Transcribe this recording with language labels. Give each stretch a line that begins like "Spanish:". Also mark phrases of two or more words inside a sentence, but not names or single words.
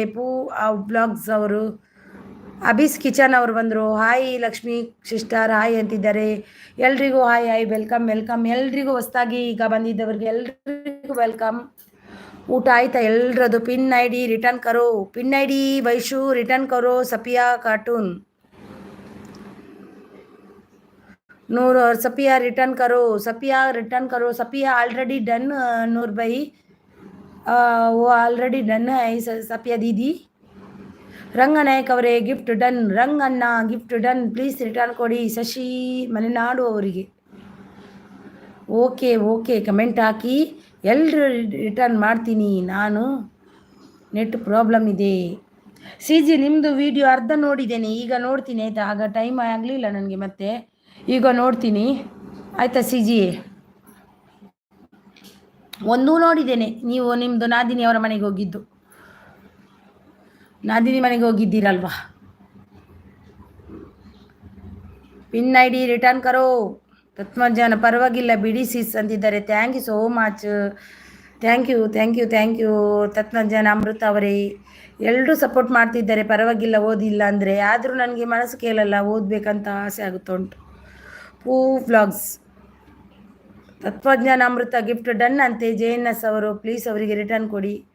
Kannada: ಬ್ಲಾಗ್ಸ್ ಅವರು. ಅಬೀಸ್ ಕಿಚನ್ ಅವರು ಬಂದರು. ಹಾಯ್ ಲಕ್ಷ್ಮೀ ಸಿಸ್ಟರ್, ಹಾಯ್ ಅಂತಿದ್ದಾರೆ. ಎಲ್ರಿಗೂ
English: hi welcome welcome.
Kannada: ಎಲ್ರಿಗೂ ಹೊಸ್ದಾಗಿ ಈಗ ಬಂದಿದ್ದವ್ರಿಗೆ ಎಲ್ರಿಗೂ ವೆಲ್ಕಮ್. ಊಟ ಆಯ್ತಾ ಎಲ್ರದು?
Hindi: पिन आई डी रिटर्न करो. पिन आई डी वैशु रिटर्न करो. सपिया कार्टून नूर और सपिया रिटर्न करो. सपिया रिटर्न करो. सपिया
English: already done
Hindi: नूर भाई, वो
English: already done
Hindi: है सपिया दीदी.
Kannada: ರಂಗನಾಯಕ್ ಅವರೇ,
English: gift done.
Kannada: ರಂಗಣ್ಣ
English: gift done,
Kannada: ಪ್ಲೀಸ್ ರಿಟರ್ನ್ ಕೊಡಿ ಶಶಿ ಮಲೆನಾಡು ಅವರಿಗೆ.
English: okay okay,
Kannada: ಕಮೆಂಟ್ ಹಾಕಿ ಎಲ್ಲರೂ ರಿಟರ್ನ್ ಮಾಡ್ತೀನಿ ನಾನು.
English: net problem
Kannada: ಇದೆ. ಸಿ ಜಿ ನಿಮ್ಮದು ವಿಡಿಯೋ ಅರ್ಧ ನೋಡಿದ್ದೇನೆ, ಈಗ ನೋಡ್ತೀನಿ ಆಯಿತಾ. ಆಗ ಟೈಮ್ ಆಗಲಿಲ್ಲ ನನಗೆ, ಮತ್ತೆ ಈಗ ನೋಡ್ತೀನಿ ಆಯಿತಾ. ಸಿ ಜಿ ಒಂದೂ ನೋಡಿದ್ದೇನೆ. ನೀವು ನಿಮ್ಮದು ನಾದಿನಿ ಅವರ ಮನೆಗೆ ಹೋಗಿದ್ದು, ನಾದಿನಿ ಮನೆಗೆ ಹೋಗಿದ್ದೀರಲ್ವಾ.
Hindi: पिन आई डी रिटर्न करो.
Kannada: ತತ್ಮಜ್ಞಾನ ಪರವಾಗಿಲ್ಲ ಬಿಡಿ ಸಿಸ್ ಅಂತಿದ್ದಾರೆ.
English: Thank you so much. Thank you thank you thank you ತತ್ಮಜ್ಞಾನ ಅಮೃತ ಅವರೇ.
Kannada: ಎಲ್ಲರೂ ಸಪೋರ್ಟ್ ಮಾಡ್ತಿದ್ದಾರೆ, ಪರವಾಗಿಲ್ಲ ಓದಿಲ್ಲ ಅಂದರೆ. ಆದರೂ ನನಗೆ ಮನಸ್ಸು ಕೇಳಲ್ಲ, ಓದಬೇಕಂತ ಆಸೆ ಆಗುತ್ತುಂಟು. ವ್ಲಾಗ್ಸ್ ತತ್ವಜ್ಞಾನ ಅಮೃತ
English: gift done
Kannada: ಅಂತೆ. JNS ಅವರು, ಪ್ಲೀಸ್ ಅವರಿಗೆ ರಿಟರ್ನ್ ಕೊಡಿ.